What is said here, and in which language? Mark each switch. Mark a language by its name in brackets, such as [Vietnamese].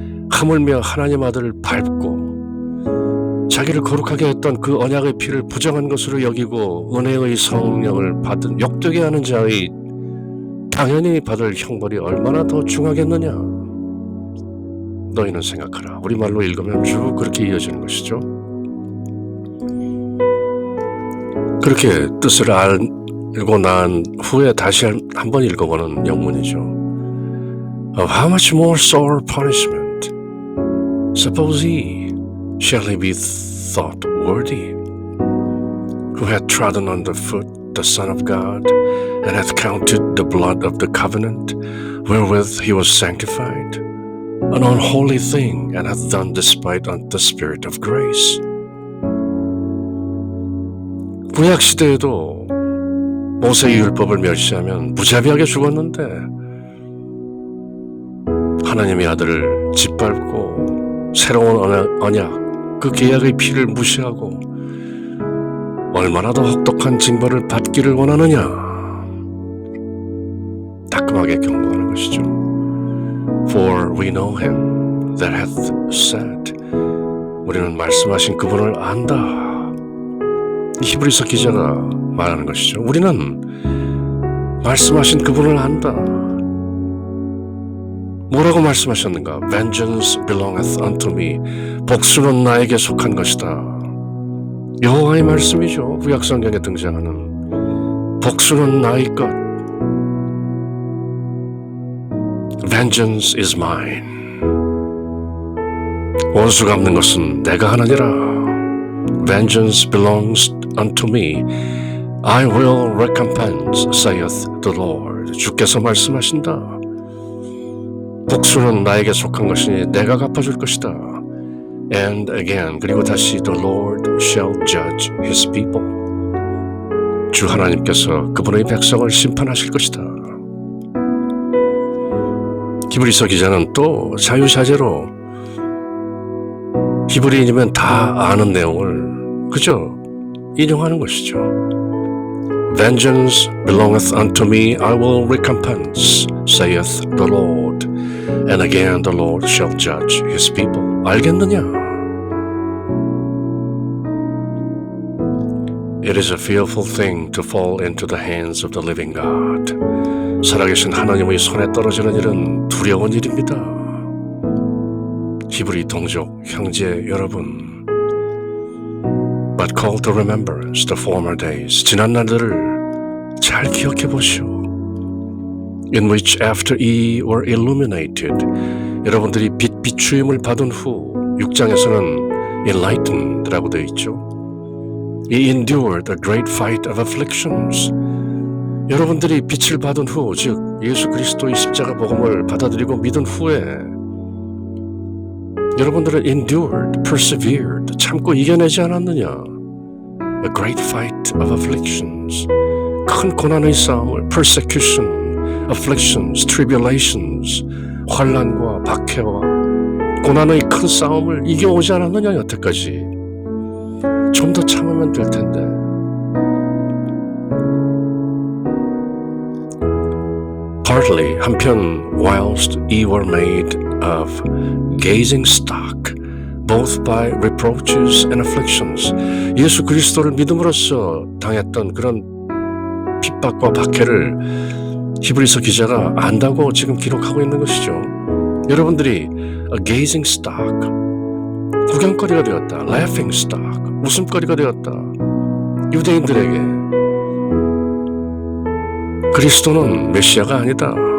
[Korean] 하물며 하나님 아들을 밟고 자기를 거룩하게 했던 그 언약의 피를 부정한 것으로 여기고 은혜의 성령을 받은 욕되게 하는 자의 당연히 받을 형벌이 얼마나 더 중하겠느냐. 너희는 생각하라. 우리말로 읽으면 쭉 그렇게 이어지는 것이죠. 그렇게 뜻을 알고 난 후에 다시 한번 읽어보는 영문이죠. [English] Of how much more sore punishment suppose shall he be thought worthy, who hath trodden underfoot the Son of God, and hath counted the blood of the covenant wherewith he was sanctified. an unholy thing and hath done despite unto the Spirit of grace. [Korean] 구약 시대에도 모세의 율법을 멸시하면 무자비하게 죽었는데 하나님의 아들을 짓밟고 새로운 언약, 그 계약의 피를 무시하고 얼마나 더 혹독한 징벌을 받기를 원하느냐, 따끔하게 경고하는 것이죠. [English] For we know him that hath said, [Korean] 우리는 말씀하신 그분을 안다. 히브리서 기자가 말하는 것이죠. 우리는 말씀하신 그분을 안다. 뭐라고 말씀하셨는가? [English] Vengeance belongeth unto me. [Korean] 복수는 나에게 속한 것이다. 여호와의 말씀이죠. 구약성경에 등장하는 복수는 나의 것. [English] Vengeance is mine. [Korean] 원수 갚는 것은 내가 하느니라. [English] Vengeance belongs unto me. I will recompense, saith the Lord. [Korean] 주께서 말씀하신다. 복수는 나에게 속한 것이니 내가 갚아줄 것이다. [English] And again, [Korean] 그리고 다시 [English] the Lord shall judge his people. [Korean] 주 하나님께서 그분의 백성을 심판하실 것이다. 히브리서 기자는 또 자유자재로 히브리인이면 다 아는 내용을 그저 인용하는 것이죠. [English] Vengeance belongeth unto me, I will recompense, saith the Lord. And again the Lord shall judge his people. [Korean] 알겠느냐? [English] It is a fearful thing to fall into the hands of the living God. [Korean] 살아계신 하나님의 손에 떨어지는 일은 두려운 일입니다. 히브리 동족 형제 여러분, [English] but call to remembrance the former days. [Korean] 지난 날들을 잘 기억해 보시오. [English] In which after ye were illuminated. [Korean] 여러분들이 빛 비추임을 받은 후 6장에서는 enlightened라고 되어 있죠. [English] Ye endured a great fight of afflictions. [Korean] 여러분들이 빛을 받은 후, 즉 예수 그리스도의 십자가 복음을 받아들이고 믿은 후에 여러분들은 [English] endured, persevered, [Korean] 참고 이겨내지 않았느냐? [English] A great fight of afflictions. [Korean] 큰 고난의 싸움을 [English] persecution, afflictions, tribulations, [Korean] 환난과 박해와 고난의 큰 싸움을 이겨오지 않았느냐 여태까지. 좀 더 참으면 될 텐데. [English] Partly, [Korean] 한편 [English] whilst ye were made of gazing stock, both by reproaches and afflictions. [Korean] 예수 그리스도를 믿음으로써 당했던 그런 핍박과 박해를 히브리서 기자가 안다고 지금 기록하고 있는 것이죠. 여러분들이 [English] a gazing stock, [Korean] 구경거리가 되었다. [English] laughing stock, [Korean] 웃음거리가 되었다. 유대인들에게 그리스도는 메시아가 아니다.